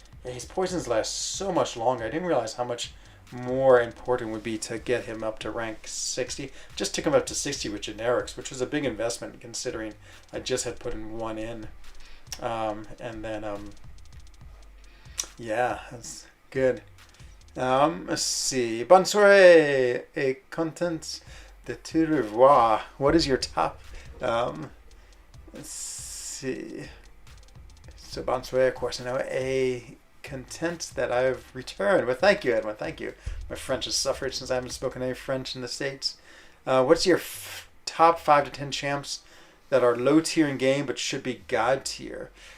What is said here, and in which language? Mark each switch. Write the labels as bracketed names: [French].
[English] Yeah, his poisons last so much longer. I didn't realize how much more important would be to get him up to rank 60. Just took him up to 60 with generics, which was a big investment considering I just had put in 1 in. And then, yeah, that's good. Let's see. [French] Bonne soirée et content de te revoir. [English] What is your top? Let's see. So [French] bonne soirée, [English] of course, I know. Content that I've returned. Well, thank you, Edwin. Thank you. My French has suffered since I haven't spoken any French in the States. What's your top 5 to 10 champs that are low tier in game but should be god tier?